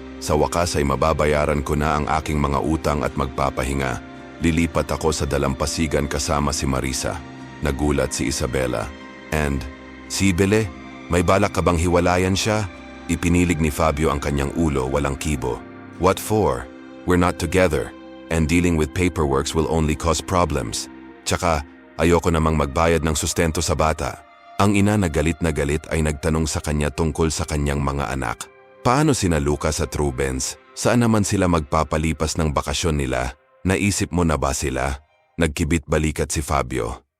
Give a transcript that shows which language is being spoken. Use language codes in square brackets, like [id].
[tl] Sa wakas ay mababayaran ko na ang aking mga utang at magpapahinga. Lilipat ako sa dalampasigan kasama si Marisa. Nagulat si Isabela. And, Sibele, may balak ka bang hiwalayan siya? Ipinilig ni Fabio ang kanyang ulo, walang kibo. [en] What for? We're not together. And dealing with paperworks will only cause problems. [tl] Tsaka, ayoko namang magbayad ng sustento sa bata. Ang ina na galit ay nagtanong sa kanya tungkol sa kanyang mga anak. Paano sina Lucas at Rubens? Saan naman sila magpapalipas ng bakasyon nila? Naisip mo na ba sila? Nagkibit balikat si Fabio.